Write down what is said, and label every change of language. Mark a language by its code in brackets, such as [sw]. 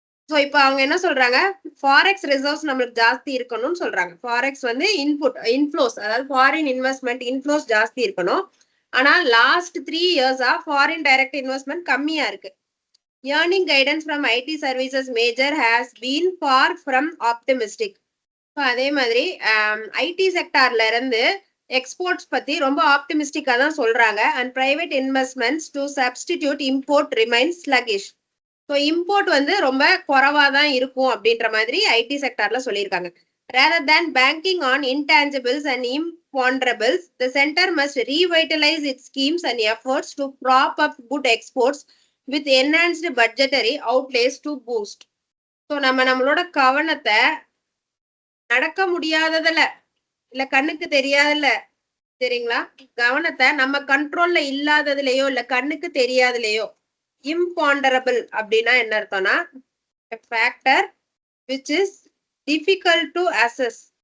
[ta] So இப்போ அவங்க என்ன சொல்றாங்க, ஃபாரெக்ஸ் ரிசர்வ்ஸ் நம்மளுக்கு ஜாஸ்தி இருக்கணும்னு சொல்றாங்க. ஃபாரெக்ஸ் வந்து இன்ஃப்ளோஸ், அதாவது ஃபாரின் இன்வெஸ்ட்மெண்ட் இன்ஃப்ளோஸ் ஜாஸ்தி இருக்கணும். ஆனா லாஸ்ட் 3 இயர்ஸா ஃபாரின் டைரக்ட் இன்வெஸ்ட்மெண்ட் கம்மியா இருக்கு. [en] Earning guidance from IT services major has been far from optimistic. [ta] அதே மாதிரி ஐடி செக்டார்ல இருந்து எக்ஸ்போர்ட்ஸ் பத்தி ரொம்ப ஆப்டிமிஸ்டிக்கா தான் சொல்றாங்க. [en] And private investments to substitute import remains sluggish. [ta] So import வந்து ரொம்ப குறைவா தான் இருக்கும் அப்படின்ற மாதிரி ஐடி செக்டார்ல சொல்லியிருக்காங்க. [en] Rather than banking on intangibles and imponderables, the center must revitalize its schemes and efforts to prop up good exports with enhanced budgetary outlays to boost. [ta] So நம்மளோட கவனத்தை நடக்க முடியாததுல இல்ல கண்ணுக்கு தெரியாதுல, சரிங்களா, கவனத்தை நம்ம கண்ட்ரோல்ல இல்லாததுலயோ இல்ல கண்ணுக்கு தெரியாதுலயோ, இம்பாண்டரபிள் அப்படின்னா என்ன அர்த்தம்னா [en] Factor which is difficult to assess.